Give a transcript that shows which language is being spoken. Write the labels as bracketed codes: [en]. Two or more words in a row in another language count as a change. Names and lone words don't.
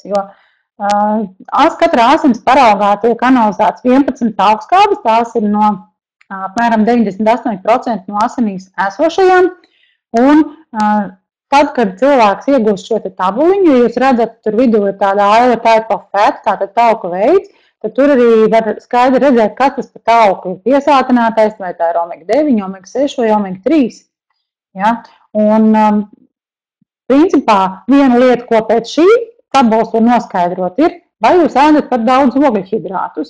[lv] Jo katrā asins paraugā tiek analizēts 11 augstskābes, tās ir no apmēram 98% no asinīs esošajām, un tad, kad cilvēks iegūst šo tabuliņu, ja jūs redzat, tur vidū ir tāda [en] Isle type of fat, [lv] tātad tauku veids, tad tur arī var skaidri redzēt, kas tas pa tauku ir piesātinātais, vai tā ir omega-9, omega-6 vai omega-3. Ja? Un principā viena lieta, ko pēc šī tabulas var noskaidrot, ir, vai jūs ēdat par daudz ogļhidrātus.